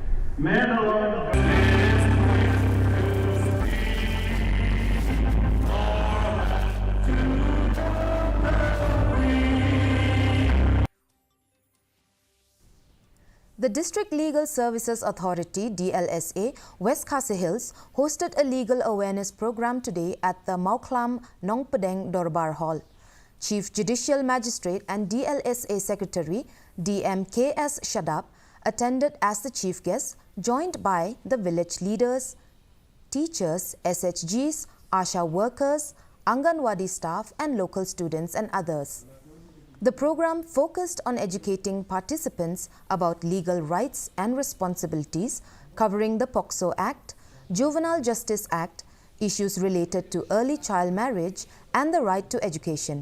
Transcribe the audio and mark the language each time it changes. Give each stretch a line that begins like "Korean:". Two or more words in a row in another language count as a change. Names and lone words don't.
English: The District Legal Services Authority DLSA West Khasi Hills hosted a legal awareness program today at the Mauklam Nongpadang Dorbar Hall. Chief Judicial Magistrate and DLSA Secretary DM KS Shadab attended as the chief guest, joined by the village leaders, teachers, SHGs, ASHA workers, Anganwadi staff and local students and others. The program focused on educating participants about legal rights and responsibilities, covering the POCSO Act, Juvenile Justice Act, issues related to early child marriage and the right to education.